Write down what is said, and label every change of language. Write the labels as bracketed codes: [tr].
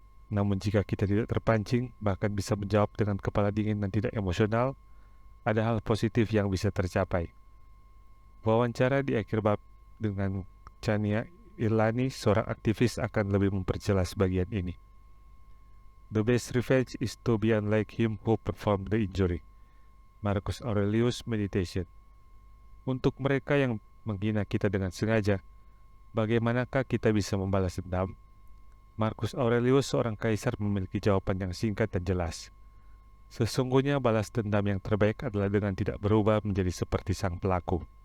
[id] Namun jika kita tidak terpancing, bahkan bisa menjawab dengan kepala dingin dan tidak emosional, ada hal positif yang bisa tercapai. Wawancara di akhir bab dengan Chania Irlani, seorang aktivis, akan lebih memperjelas bagian ini. [en] The best revenge is to be unlike him who performed the injury. Marcus Aurelius Meditation. [id] Untuk mereka yang menghina kita dengan sengaja, bagaimanakah kita bisa membalas dendam? Marcus Aurelius, seorang kaisar, memiliki jawaban yang singkat dan jelas. Sesungguhnya balas dendam yang terbaik adalah dengan tidak berubah menjadi seperti sang pelaku.